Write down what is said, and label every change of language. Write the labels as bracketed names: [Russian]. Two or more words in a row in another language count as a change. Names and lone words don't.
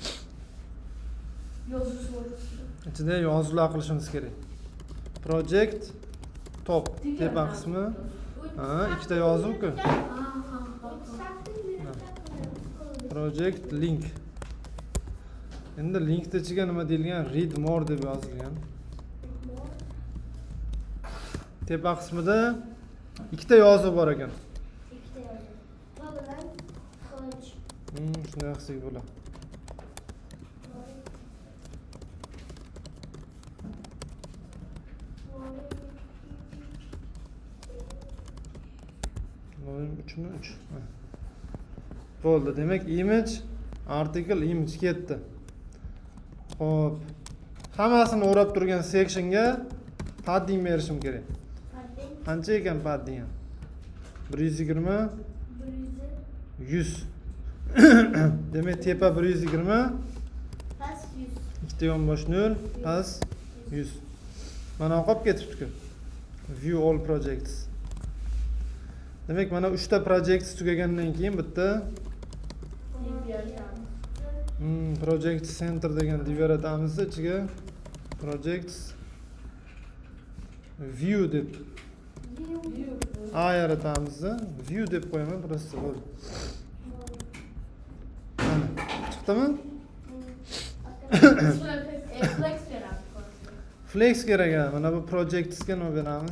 [Uzbek] Yozuv so'risi. Ichida yozuvlar qilishimiz kerak. [English] Project top [Uzbek] tepa qismi. Ha, ikkita yozuv-ku. [English] Project link. [Uzbek] Endi linkni ichiga nima deyilgan? [English] Read more [Uzbek] deb yozilgan. Tepa qismida ikkita yozuv bor ekan. Ikkita yozuv. Va bilan qilich. Shunday qilsak bo'ladi. Volume 3mi? 3. Bo'ldi. Demak, [English] image, article, image ketdi. [Uzbek] Xo'p. Hammasini o'rab turgan sectionga padding berishim kerak. Padding. Qancha ekan padding? 120, 100. Demak, tepa 120, Past 100. ikkita yonbosh 0, past 100. Mana qolib ketibdi-ku. [English] View all projects. [Uzbek] Demak, mana 3 ta project tugagandan keyin bitta [English] project center [Uzbek] degan div yaratamiz, ichiga [English] projects view [Uzbek] deb a yaratamiz. View deb qo'yaman, просто bo'ldi. Mana chiqdimi? Flex kerak. Flex kerak. Mana bu projectsga nima beramiz?